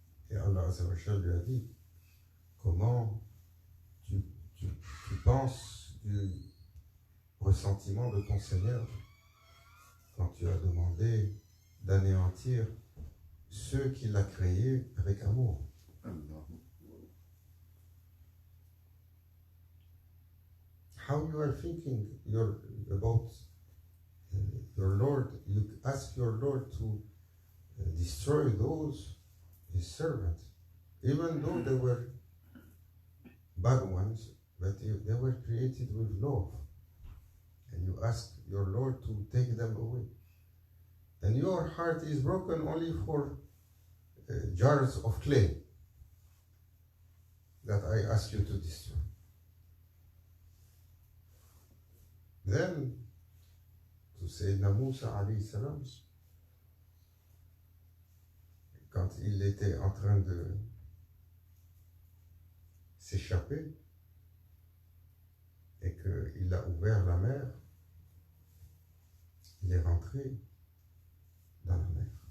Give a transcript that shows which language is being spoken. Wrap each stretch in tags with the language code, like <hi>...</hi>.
<fr>Et Allah Azza wa Jal lui a dit comment tu penses du ressentiment de ton Seigneur quand tu as demandé d'anéantir ceux qu'il a créés avec amour.</fr> <en>How you are thinking about your Lord, you ask your Lord to destroy those, his servants, even though they were bad ones, but they were created with love. And you ask your Lord to take them away. And your heart is broken only for jars of clay that I ask you to destroy. Then, to</en> <fr>Sayyidina Moussa alayhi salam, quand il était en train de s'échapper et qu'il a ouvert la mer, il est rentré dans la mer.</fr>